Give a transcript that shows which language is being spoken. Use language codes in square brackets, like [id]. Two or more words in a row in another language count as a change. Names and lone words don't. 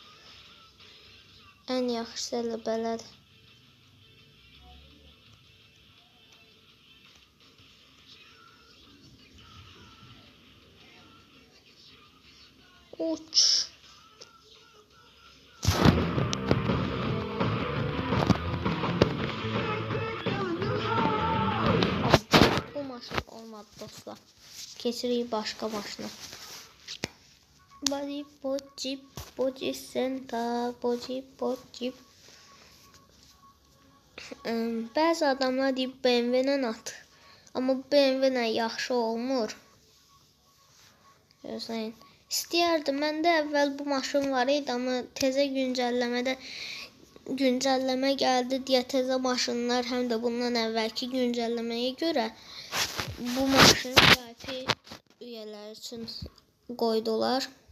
[az] Ən yaxşısı elə belədir. Uç. Bu maşın olmadı dostlar. Keçirik başqa maşına. Body body center, body. Bəzi adamlar deyib BMW-lə at. Amma BMW-lə yaxşı olmur. Gözləyin. İstəyərdim. Məndə əvvəl bu maşın var idi, amma təzə güncəlləmə gəldi deyə təzə maşınlar həm də bundan əvvəlki güncəlləməyə görə bu maşın VIP üyələr üçün qoydular.